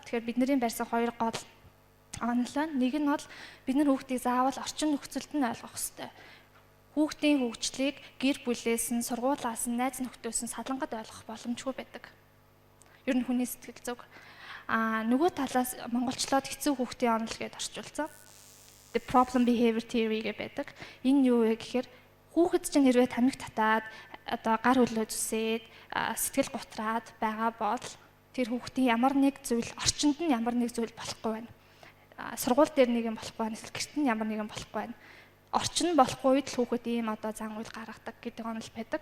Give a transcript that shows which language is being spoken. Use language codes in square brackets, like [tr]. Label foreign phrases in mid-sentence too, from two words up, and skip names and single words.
[mn] Тэгэхээр бидний барьсан хоёр гол онол нь нэг нь бол бид нар хүүхдийг заавал орчин нөхцөлд нь ойлгох ёстой. Хүүхдийн хөгжлийг гэр бүлээс нь, сургуулиас нь, найз нөхдөөс нь салангад ойлгох боломжгүй байдаг. Ер нь хүний сэтгэл зүг. Нөгөө талаас монголчлоод хэцүү хүүхдийн онол гэдээ орчуулсан. [en] The problem behavior theory [mn] гэдэг байдаг. Энэ юу вэ гэхээр хүүхэд чинь хэрвээ тамхи татаад одоо гар хөлөө зүсээд сэтгэл гутраад байгаа бол тэр хүүхдийн ямар нэг зүйл орчинд нь ямар нэг зүйл болохгүй байна. Сургууль дээр нэг юм болохгүй байна, эсвэл гэрт нь ямар нэг юм болохгүй байна. Орчин болохгүй үед л хүүхэд ийм одоо зан үйл гаргадаг гэдэг онол байдаг.